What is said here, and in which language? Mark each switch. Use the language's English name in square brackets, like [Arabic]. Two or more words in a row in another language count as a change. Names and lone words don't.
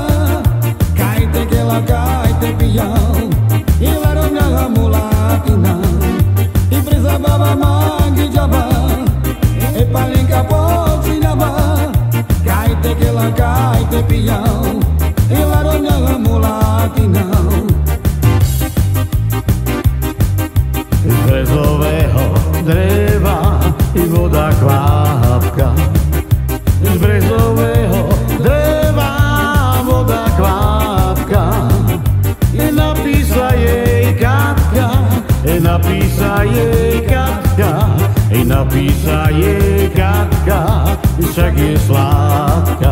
[Romany] Kajte kela, kajte pijau, i laromňa mulatina. I presa baba mange java, e palinka pocinava. Kajte kela, kajte pijau, i laromňa mulatina. [Slovak] Z brezového dreva i voda kvapka. Z brezového dreva voda kvapka. I napísa jej Katka, však je sladká.